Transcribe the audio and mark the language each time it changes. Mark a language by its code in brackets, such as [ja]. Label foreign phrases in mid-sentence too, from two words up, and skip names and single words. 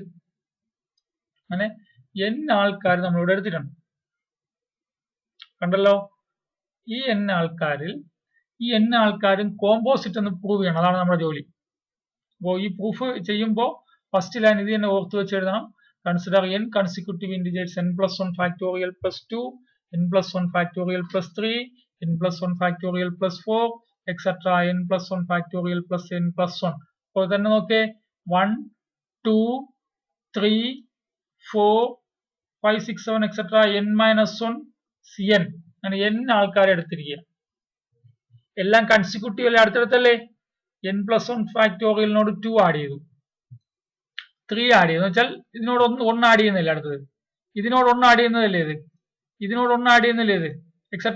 [ml] അങ്ങനെ n ആൾക്കാർ നമ്മളിവിടെ എടുത്തിട്ടുണ്ട്. കണ്ടല്ലോ? ഈ n ആൾക്കാരിൽ ഈ n ആൾക്കാരും കോമ്പോസിറ്റ് എന്ന് പ്രൂവ് ചെയ്യണം. അതാണ് നമ്മുടെ ജോലി. അപ്പോൾ ഈ പ്രൂഫ് ചെയ്യുമ്പോൾ [en] first line [ml] ഇത് തന്നെ ഓർത്ത് വെച്ച് എഴുതണം. [en] consider n consecutive integers n plus 1 factorial plus 2, n plus 1 factorial plus 3, n plus 1 factorial plus 4, etc. n plus 1 factorial plus n plus 1. [ml] അപ്പോൾ തന്നെ നോക്കേ, 1 2 3 4 5 6 7 etc. [en] n minus 1 cn. [ml] അങ്ങനെ n ആൾക്കാരെ എടുത്തിരിക്കുക. എല്ലാം കൺസിക്യൂട്ടീവ് അല്ലേ, അടുത്തടുത്തല്ലേ? [en] n plus 1 factorial [ml] നോട് 2 ആഡ് ചെയ്തു, 3 ആഡ് ചെയ്തു വെച്ചാൽ ഇതിനോട് 1 ആഡ് ചെയ്യുന്നില്ല, അടുത്തത് ഇതിനോട് 1 ആഡ് ചെയ്യുന്നതല്ലേ ഇത്, ഇതിനോട് 1 ആഡ് ചെയ്യുന്നില്ലേ ഇത്, എക്സെട്ര.